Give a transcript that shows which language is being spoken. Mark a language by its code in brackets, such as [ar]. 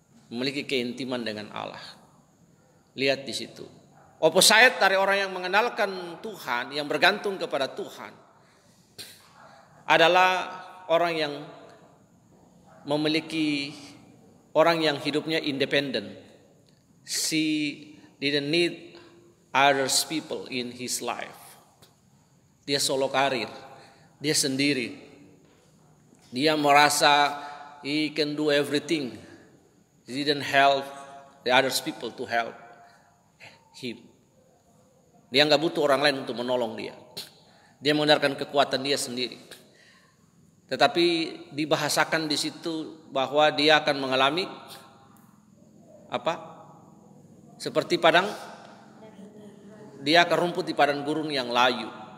[id] Memiliki keintiman dengan Allah. Lihat di situ. Opposite dari orang yang mengandalkan Tuhan, yang bergantung kepada Tuhan, adalah orang yang memiliki, orang yang hidupnya independen. [en] She didn't need others people in his life. [id] Dia solo karir. Dia sendiri. Dia merasa [en] he can do everything. He didn't help the others people to help him. [id] Dia nggak butuh orang lain untuk menolong dia. Dia mengandalkan kekuatan dia sendiri. Tetapi dibahasakan di situ bahwa dia akan mengalami apa? Seperti padang, dia akan rumput di padang gurun yang layu.